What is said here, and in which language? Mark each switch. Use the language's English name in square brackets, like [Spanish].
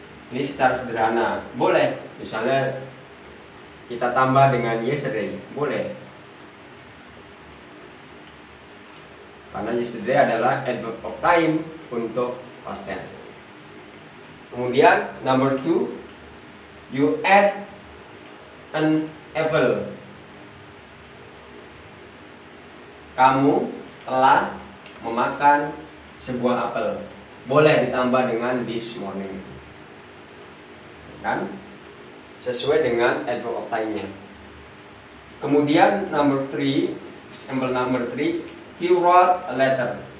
[Indonesian] Ini secara sederhana, boleh. Misalnya kita tambah dengan yesterday, boleh. Karena yesterday adalah adverb of time untuk past tense. Kemudian [English] number 2, you ate an apple. [Indonesian] Kamu telah memakan sebuah apel. Boleh ditambah dengan this morning. Kan? sesuai dengan adverb of time-nya. Kemudian [English] number 3, example number 3, he wrote a letter.